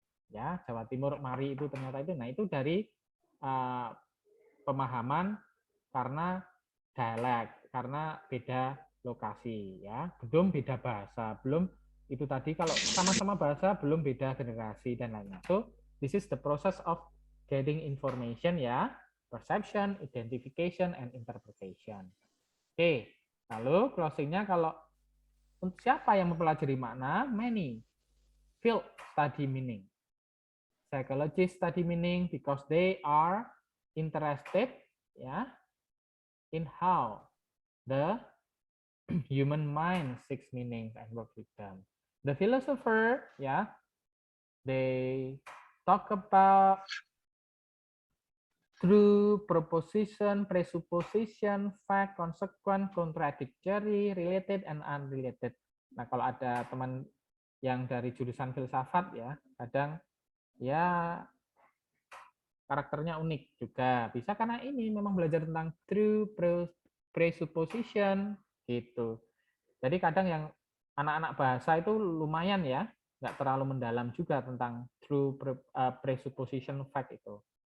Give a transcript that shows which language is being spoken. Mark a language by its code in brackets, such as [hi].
[id] Ya, Jawa Timur mari itu ternyata itu, nah itu dari pemahaman karena dialek, karena beda lokasi, ya, belum beda bahasa, belum itu tadi kalau sama-sama bahasa belum beda generasi dan lainnya. [en] So this is the process of getting information, ya, perception, identification, and interpretation. Oke, [id] lalu closingnya kalau untuk siapa yang mempelajari makna, [en] many field study meaning, psychologists study meaning because they are interested, ya, in how the human mind seeks meaning and work with them. The philosopher, yeah, they talk about true, proposition, presupposition, fact, consequent, contradictory, related, and unrelated. [id] Nah, kalau ada teman yang dari jurusan filsafat ya, kadang ya karakternya unik juga. Bisa karena ini memang belajar tentang true, presupposition, gitu. Jadi kadang yang anak-anak bahasa itu lumayan ya, nggak terlalu mendalam juga tentang true, presupposition, fact itu.